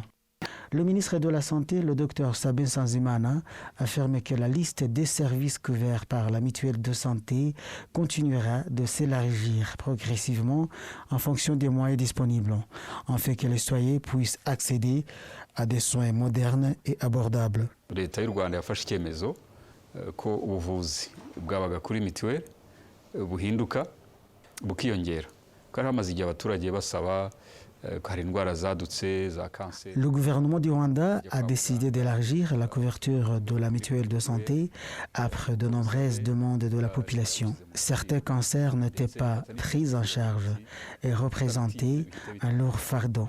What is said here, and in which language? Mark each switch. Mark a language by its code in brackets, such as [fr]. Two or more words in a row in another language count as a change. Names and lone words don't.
[fr] Le ministre de la Santé, le docteur Sabin Sanzimana, affirme que la liste des services couverts par la mutuelle de santé continuera de s'élargir progressivement en fonction des moyens disponibles, afin que les citoyens puissent accéder à des soins modernes et abordables. [rw] Leta y'u Rwanda yafashe icyemezo ko ubuvuzi bwabaga kuri mituweli buhinduka bukiyongera. Kandi hamaze igihe abaturage basaba [fr] Le gouvernement du Rwanda a décidé d'élargir la couverture de la mutuelle de santé après de nombreuses demandes de la population. Certains cancers n'étaient pas pris en charge et représentaient un lourd fardeau.